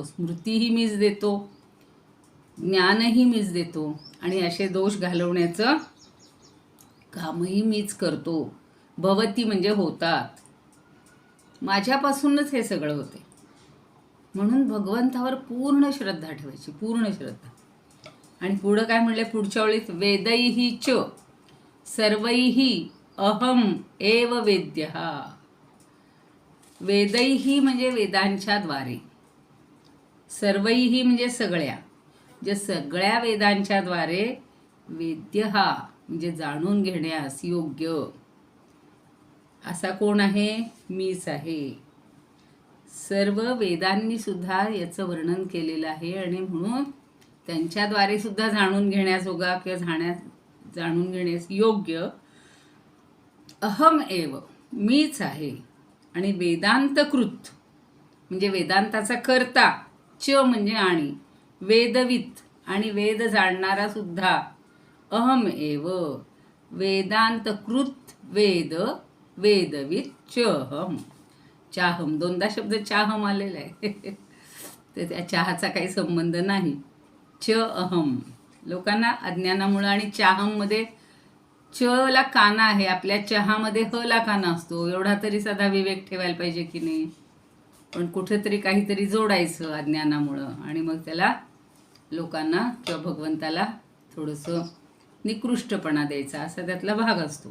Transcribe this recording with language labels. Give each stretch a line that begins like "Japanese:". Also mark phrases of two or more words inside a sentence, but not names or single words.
Marathi: स्मृतीही मीच देतो, ज्ञानही मीच देतो आणि असे दोष घालवण्याचं कामही मीच करतो. भवती म्हणजे होतात, माझ्यापासूनच हे सगळं होते. म्हणून भगवंतावर पूर्ण श्रद्धा ठेवायची, पूर्ण श्रद्धा. आणि पुढं काय म्हणलं पुढच्या ओळीत,
Sanskrit: वेदैहि च सर्वैहि अहम एव वेद्यः.
Marathi: वेदैहि म्हणजे वेदांच्या द्वारे, सर्वैहि म्हणजे सगळ्या, जे सगळ्या वेदांच्या द्वारे, वेद्यः म्हणजे जाणून घेण्यास योग्य असा कोण आहे, मीच आहे. सर्व वेदांनी सुद्धा याचं वर्णन केलेलं आहे आणि म्हणून त्यांच्याद्वारे सुद्धा जाणून घेण्याजोगा किंवा जाणून घेण्यास योग्य
Sanskrit: अहम एव
Marathi: मीच आहे. आणि वेदांतकृत म्हणजे वेदांताचा कर्ता, च म्हणजे आणि, वेदवित आणि वेद जाणणारा सुद्धा,
Sanskrit: अहम एव वेदांत कृत वेद वेदवित चहम.
Marathi: चाहम दोनदा शब्द चाहम आलेला आहे. तर त्या चहाचा काही संबंध नाही.
Sanskrit: च अहम.
Marathi: लोकांना अज्ञानामुळं आणि चाहममध्ये च ला काना आहे, आपल्या चहामध्ये ह ला काना असतो. एवढा तरी साधा विवेक ठेवायला पाहिजे की नाही. पण कुठेतरी काहीतरी जोडायचं अज्ञानामुळं आणि मग त्याला लोकांना किंवा भगवंताला थोडंसं निकृष्टपणा द्यायचा असा त्यातला भाग असतो.